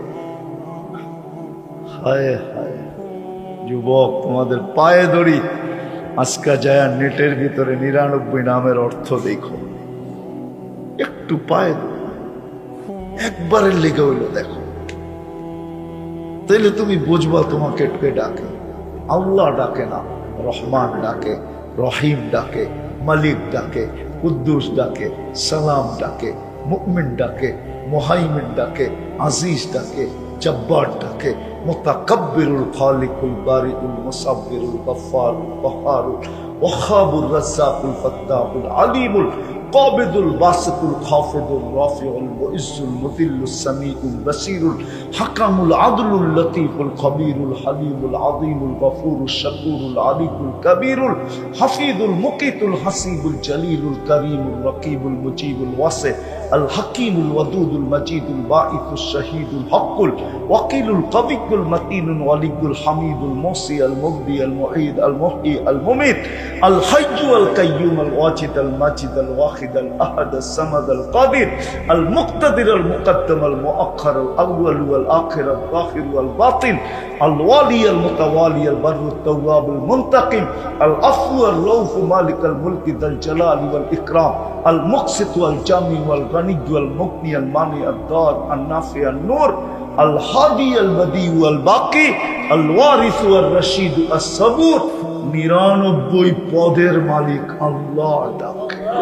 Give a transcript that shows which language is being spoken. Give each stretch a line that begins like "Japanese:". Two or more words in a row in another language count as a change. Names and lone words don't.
Bangla: হায় হায় যুবক, তোমাদের পায়ে ধরি, আজকে যায় নেটের ভিতরে 99 নামের অর্থ দেখো, একটু পায়ে ধরি, একবারের লেগে হইলো দেখো, তাইলে তুমি বুঝবা তোমাকে কে ডাকে। আল্লাহ ডাকে না, রহমান ডাকে, রহিম ডাকে, মালিক ডাকে, কুদ্দুস ডাকে, সালাম ডাকে, মুমিন ডাকে, মুহাইমিন ডাকে, আজিজ ডাকে, জব্বার ডাকে,
Arabic: المتكبر الخالق البارئ المصور الغفار القهار الوهاب الرزاق الفتاح العليم القابض الباسط الخافض الرافع المعز المذل السميع البصير الحكم العدل اللطيف الخبير الحليم العظيم الغفور الشكور العلي الكبير الحفيظ المقيت الحسيب الجليل الكريم الرقيب المجيب الواسع ال حكيم الودود المجيد الباعث الشهيد الحق الوكيل القوي المتين الولي الحميد المحصي ال مبدئ ال معيد ال محيي ال مميت ال حي ال قيوم ال واجد ال ماجد ال واحد ال أحد ال صمد ال قادر ال مقتدر ال مقدم ال مؤخر ال أول وال آخر ال ظاهر وال باطن ال والي ال متعالي ال بر ال تواب ال منتقم ال عفو ال رؤوف مالك ال ملك ذو ال جلال وال إكرام ال مقسط وال جامع وال غني وال مغني ال مانع ال ضار ال نافع ال نور ال هادي ال بديع وال باقي ال وارث وال رشيد ال صبور
Bangla: 99 পদের মালিক আল্লাহ ডাকে।